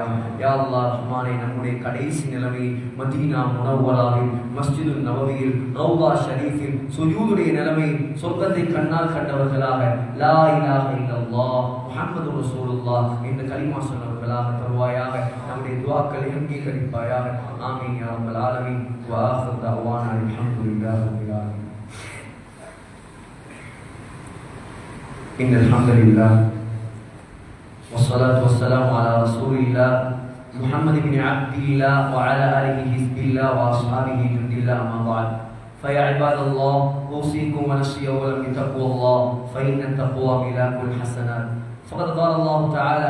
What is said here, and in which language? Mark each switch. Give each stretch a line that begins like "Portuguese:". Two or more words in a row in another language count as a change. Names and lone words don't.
Tamil: யா அல்லாஹ் ரஹ்மானே, நம்முடைய கடைசி நிலைமை மதீனா முனவ்வராவில், மஸ்ஜிதுல் நபவியில், ரௌலா ஷரீஃபில் சுஜூதுடைய நிலைமை, சொர்க்கத்தை கண்ணால் கண்டவர்களாக
Arabic: لا إله إلا الله محمد رسول الله
Tamil: இந்த கலிமா சொன்னவர்களாக தருவாயாக. நம்முடைய துஆக்களை அங்கீகரிப்பாயாக.
Arabic: آمين يا رب العالمين. وآخر دعوانا الحمد لله رب العالمين. إن الحمد لله والصلاة والسلام على رسول الله محمد بن عبد الله وعلى آله حزب الله وأصحابه جند الله أما بعد فيا عباد الله أوصيكم ونفسي أولا بتقوى الله فإن التقوى ملاك الحسنات فقد قال الله تعالى